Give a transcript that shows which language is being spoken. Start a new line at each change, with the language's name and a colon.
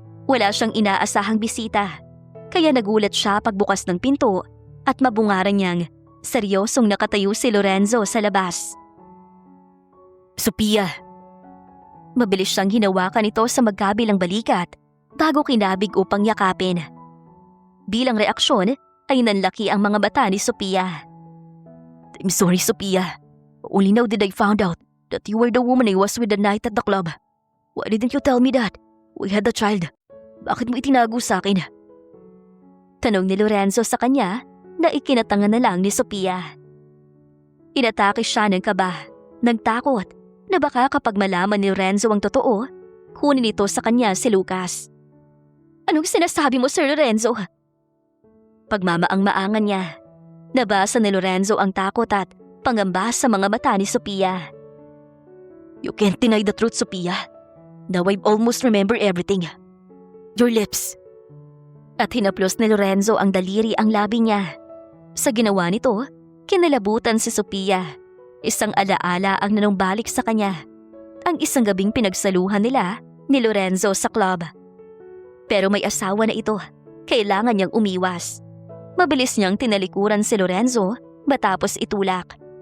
Filipino: Wala siyang inaasahang bisita, kaya nagulat siya pagbukas ng pinto at mabungaran niyang seryosong nakatayo si Lorenzo sa labas. Sophia! Mabilis siyang hinawakan ito sa magkabilang balikat bago kinabig upang yakapin. Bilang reaksyon ay nanlaki ang mga mata ni Sophia.
English: I'm sorry, Sophia. Only now did I found out that you were the woman I was with the night at the club. Why didn't you tell me that? We had a child.
Filipino: Bakit mo itinago sa akin? Tanong ni Lorenzo sa kanya na ikinatangan na lang ni Sophia. Inatake siya ng kaba, nagtakot na baka kapag malaman ni Lorenzo ang totoo, kunin ito sa kanya si Lucas. Anong sinasabi mo, Sir Lorenzo? pagmamaang-maangan niya. Nabasa ni Lorenzo ang takot at pangamba sa mga mata ni Sophia.
English: You can't deny the truth, Sophia. Now I've almost remembered everything. Your lips.
Filipino: At hinaplos ni Lorenzo ang daliri ang labi niya. Sa ginawa nito, kinalabutan si Sophia. Isang alaala ang nanumbalik sa kanya. Ang isang gabing pinagsaluhan nila ni Lorenzo sa club. Pero may asawa na ito. Kailangan niyang umiwas. Mabilis niyang tinalikuran si Lorenzo matapos itulak.